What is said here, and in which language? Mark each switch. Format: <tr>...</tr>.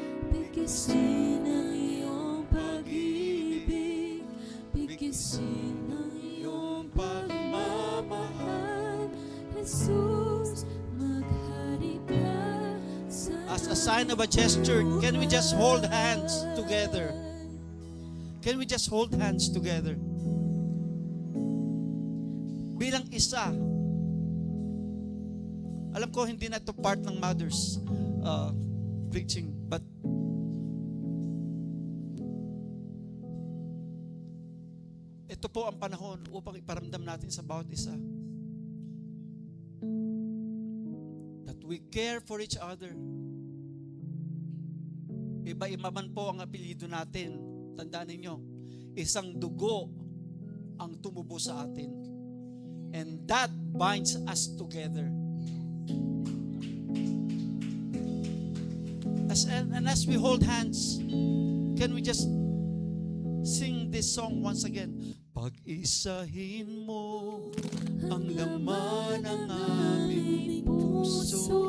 <tl>Bigkisin ang iyong pag-ibig, bigkisin ang iyong pagmamahal. Jesus, maghari ka sa</tl> <en>As a sign of a gesture, can we just hold hands together? Can we just hold hands together?</en> <tl>Bilang isa. Alam ko hindi na to part ng mother's preaching, but ito po ang panahon upang iparamdam natin sa bawat isa</tl> <en>that we care for each other.</en> <tl>Iba-iba man po ang apelyido natin. Tandaan ninyo, isang dugo ang tumubo sa atin.</tl> <en>And that binds us together. As we hold hands, can we just sing this song once again?</en> <tl>Pag-isahin mo ang laman ng aming puso.</tl>